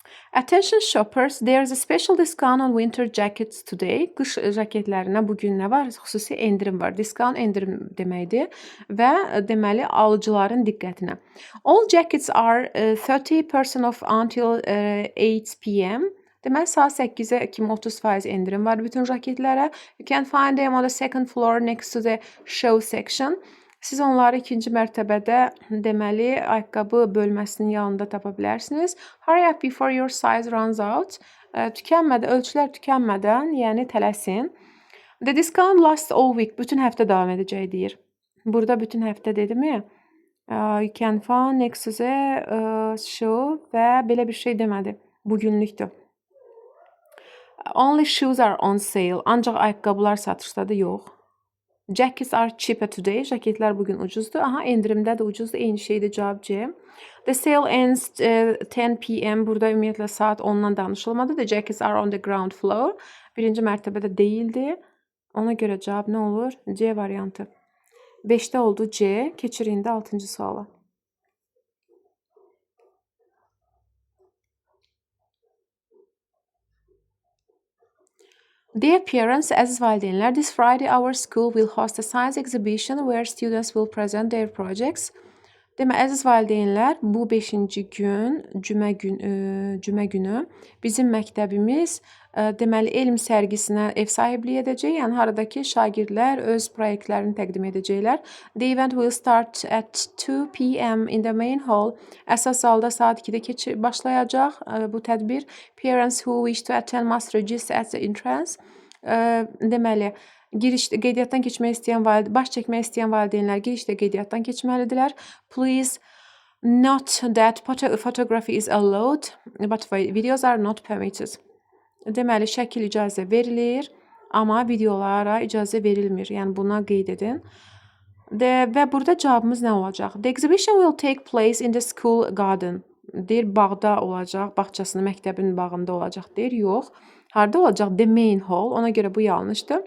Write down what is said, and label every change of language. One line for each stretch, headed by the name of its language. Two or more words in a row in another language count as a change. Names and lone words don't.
English: Attention shoppers, there's a special discount on winter jackets today.
Azerbaijani: Qış jaketlərinə bu gün nə var? Xüsusi endirim var. Discount endirim deməkdir və deməli alıcıların diqqətinə.
English: All jackets are 30% off until 8 p.m.
Azerbaijani: Deməli saat 8-ə kimi 30% endirim var bütün jaketlərə.
English: You can find them on the second floor next to the show section.
Azerbaijani: Siz onları ikinci mərtəbədə deməli ayaqqabı bölməsinin yanında tapa bilərsiniz.
English: Hurry up before your size runs out.
Azerbaijani: Ölçülər tükənmədən, yəni tələsin.
English: The discount lasts all week.
Azerbaijani: Bütün həftə davam edəcək deyir. Burada bütün həftə dedimi?
English: You can find next to the show
Azerbaijani: və belə bir şey demədi. Bugünlükdür.
English: Only shoes are on sale.
Azerbaijani: Ancaq ayaqqabılar satışdadır, yox.
English: Jackets are cheaper today.
Azerbaijani: Jaketlər bugün ucuzdur. Aha, endirimdə də ucuzdur. Eyni şeydir, cavab C.
English: The sale ends 10 p.m.
Azerbaijani: Burada ümumiyyətlə saat 10-dan danışılmadı.
English: The jackets are on the ground floor.
Azerbaijani: Birinci mərtəbədə deyildi. Ona görə cavab nə olur? C variantı. 5-də oldu C. Keçirin də 6-cı suala.
English: Dear parents,
Azerbaijani: əziz valideynlər,
English: this Friday our school will host a science exhibition where students will present their projects.
Azerbaijani: Demə, əziz valideynlər, bu 5-ci gün, cümə günü bizim məktəbimiz deməli elm sərgisinə ev sahibliyi edəcək. Yəni haradakı şagirdlər öz proyektlərini təqdim edəcəklər.
English: The event will start at 2 p.m. in the main hall.
Azerbaijani: Əsas zalda saat 2-də başlayacaq bu tədbir.
English: Parents who wish to attend must register at the entrance.
Azerbaijani: Deməli, qeydiyyatdan keçmək istəyən baş çəkmək istəyən valideynlər girişdə qeydiyyatdan keçməlidirlər.
English: Please note that photography is allowed, but videos are not permitted.
Azerbaijani: Deməli, şəkil icazə verilir, amma videolara icazə verilmir. Yəni buna qeyd edin. Və burada cavabımız nə olacaq?
English: The exhibition will take place in the school garden.
Azerbaijani: Deyir, bağda olacaq, bağçasının, məktəbin bağında olacaq. Deyir, yox. Harda olacaq?
English: The main hall.
Azerbaijani: Ona görə bu yanlışdır.